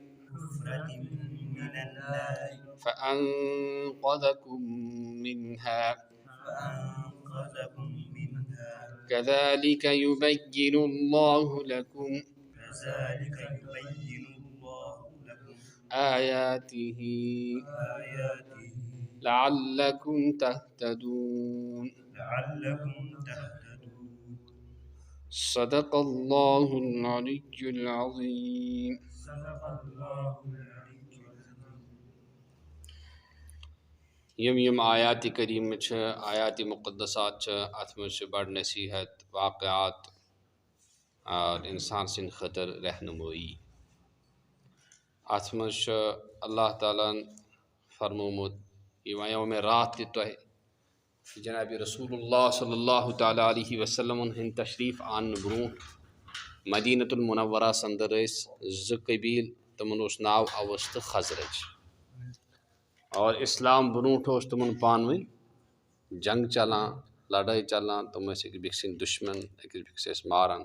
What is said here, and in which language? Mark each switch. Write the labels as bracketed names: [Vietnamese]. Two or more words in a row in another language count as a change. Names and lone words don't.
[Arabic] فأنقذكم منها كذلك يبين الله لكم آياته لعلكم تهتدون. صدق الله العلي العظيم. [Kashmiri] یم آیات کریم چھ آیات مقدسات چھ ات مز چھ بڑ نصیحت واقعات اور انسان سن خطر رہنمائی. ات مز چھ اللہ تعالیٰ فرمومت یہ ونیو مے رات تہ تۄہہِ جناب رسول اللہ صلی اللہ تعالیٰ علیہ وسلم ہند تشریف آن برونٹھ مدینۃ المنورہ اندر ز قبیل تمن اوس ناو اوس تہ خزرج اور اسلام برونٹھ اوس تمن پان ؤنۍ جنگ چلان لڑٲے چلان تم ٲسۍ أکِس بیٚکہِ سٕنٛدۍ دُشمن أکِس بیٚکِس ٲسۍ ماران.